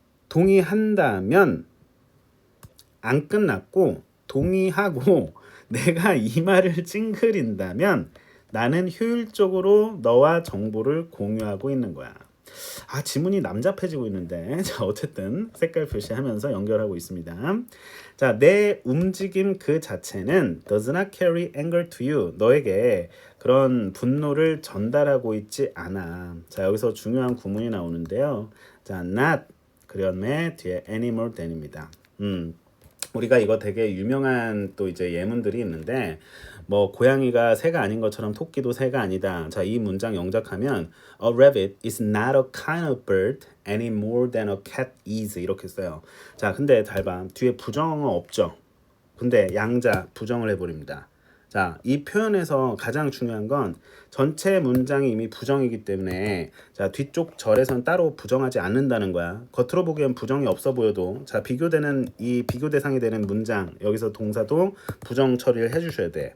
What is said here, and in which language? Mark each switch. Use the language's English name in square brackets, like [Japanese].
[Korean] 동의한다면 안 끝났고 동의하고 내가 이 말을 찡그린다면 나는 효율적으로 너와 정보를 공유하고 있는 거야. 아, 지문이 남잡해지고 있는데 자 어쨌든 색깔 표시하면서 연결하고 있습니다. 자, 내 움직임 그 자체는 [English] does not carry anger to you. [Korean] 너에게 그런 분노를 전달하고 있지 않아. 자, 여기서 중요한 구문이 나오는데요. 자, not 그다음에 뒤에 [English] any more than [Korean] 입니다. 우리가 이거 되게 유명한 또 이제 예문들이 있는데 뭐 고양이가 새가 아닌 것처럼 토끼도 새가 아니다. 자, 이 문장 영작하면 [English] A rabbit is not a kind of bird any more than a cat is [Korean] 이렇게 써요. 자, 근데 잘 봐. 뒤에 부정어 없죠. 근데 양자 부정을 해버립니다. 자, 이 표현에서 가장 중요한 건 전체 문장이 이미 부정이기 때문에 자, 뒤쪽 절에선 따로 부정하지 않는다는 거야. 겉으로 보기엔 부정이 없어 보여도 자, 비교되는 이 비교 대상이 되는 문장 여기서 동사도 부정 처리를 해주셔야 돼.